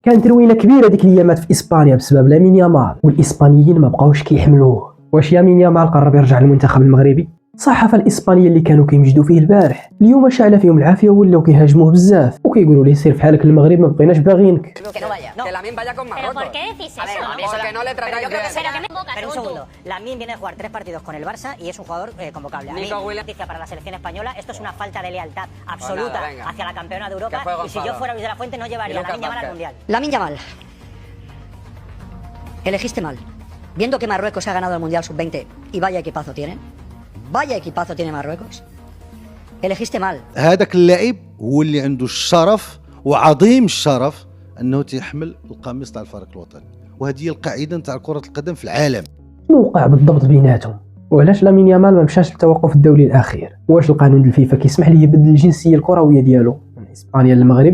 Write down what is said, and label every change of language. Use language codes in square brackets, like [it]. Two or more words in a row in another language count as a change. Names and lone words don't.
[ar] كانت روينه كبيره ديك الايامات في اسبانيا بسبب لامين يامال، والاسبانيين ما بقاوش كيحملوه. واش لامين يامال قرب يرجع للمنتخب المغربي؟ الصحافه الاسبانيه اللي كانوا كيمجدوا فيه البارح اليوم شعل فيهم العافيه ولاو كيهاجموه بزاف وكيقولوا ليه سير فحالك المغرب ما بقيناش باغينك. [es] Pero un segundo, Lamine viene de jugar 3 partidos con el Barça y es un jugador convocable. A mí, noticia para la selección española, esto es una falta de lealtad absoluta hacia la campeona de Europa y si yo fuera Luis de la Fuente no llevaría a Lamine Yamal al Mundial. Lamine Yamal, elegiste mal. Viendo que Marruecos ha ganado el Mundial Sub-20 y vaya equipazo tiene Marruecos, elegiste mal. [ar] هذاك اللاعب هو اللي عنده الشرف وعظيم الشرف انه تيحمل القميص تاع الفريق الوطني، وهذه هي القاعده تاع كره القدم في العالم. شنو وقع بالضبط بيناتهم؟ وعلاش لامين يامال ما مشاش للتوقف الدولي الاخير؟ واش القانون الفيفا كيسمح ليه يبدل الجنسيه الكرويه ديالو من اسبانيا للمغرب؟